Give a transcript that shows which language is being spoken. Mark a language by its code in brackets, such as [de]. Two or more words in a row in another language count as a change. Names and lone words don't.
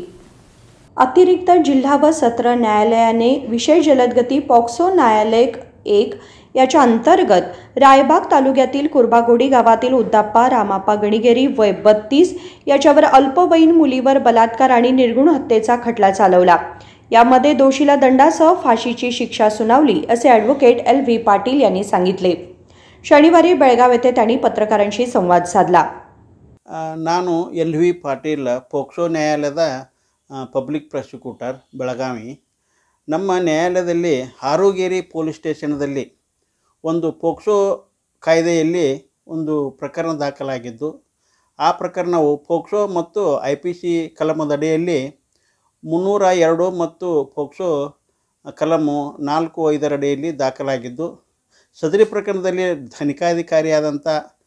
[mr] अतिरिक्त जिल्हा व सत्र न्यायालयाने विशेष जलदगती पॉक्सो न्यायालय 1 याच्या अंतर्गत रायबाग तालुक्यातील कुर्बागोडी गावातील उद्दाप्पा रामाप्पा गणिगेरी वय 32 याच्यावर अल्पवयीन मुलीवर बलात्कार आणि निर्घृण हत्येचा खटला चालवला. यामध्ये दोषीला दंडासह फाशीची शिक्षा सुनावली, असे ॲडव्होकेट LV पाटील यांनी सांगितले. शनिवारी बेळगाव येथे त्यांनी पत्रकारांशी संवाद साधला. [kn] ನಾನು LV ಪಾಟೀಲ್, ಪೋಕ್ಸೋ ನ್ಯಾಯಾಲಯದ [en] public prosecutor, [kn] ಬೆಳಗಾವಿ. ನಮ್ಮ ನ್ಯಾಯಾಲಯದಲ್ಲಿ ಹಾರೋಗೇರಿ ಪೊಲೀಸ್ ಸ್ಟೇಷನ್ದಲ್ಲಿ ಒಂದು ಪೋಕ್ಸೋ ಕಾಯ್ದೆಯಲ್ಲಿ ಒಂದು ಪ್ರಕರಣ ದಾಖಲಾಗಿದ್ದು, ಆ ಪ್ರಕರಣವು ಪೋಕ್ಸೋ ಮತ್ತು IPC ಕಲಮದಡಿಯಲ್ಲಿ 302 ಮತ್ತು ಪೋಕ್ಸೋ ಕಲಮು 4(5) ಅಡಿಯಲ್ಲಿ ದಾಖಲಾಗಿದ್ದು, ಸದರಿ ಪ್ರಕರಣದಲ್ಲಿ ತನಿಖಾಧಿಕಾರಿಯಾದಂಥ